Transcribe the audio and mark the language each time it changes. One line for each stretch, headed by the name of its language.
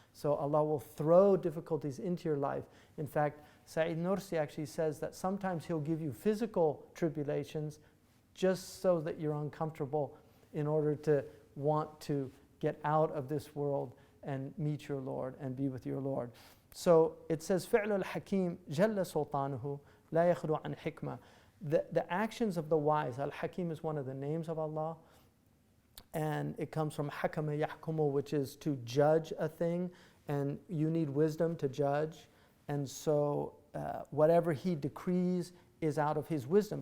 English: So Allah will throw difficulties into your life. In fact, Sa'id Nursi actually says that sometimes He'll give you physical tribulations just so that you're uncomfortable, in order to want to get out of this world and meet your Lord and be with your Lord. So it says,
Arabic: فِعْلُ الْحَكِيمِ جَلَّ سُلْطَانُهُ لَا يَخْلُو عَنْ حِكْمَةٍ.
English: The actions of the wise, Al-Hakim is one of the names of Allah, and it comes from
Arabic: حَكَمَ يَحْكُمُ,
English: which is to judge a thing, and you need wisdom to judge. And so whatever He decrees is out of His wisdom.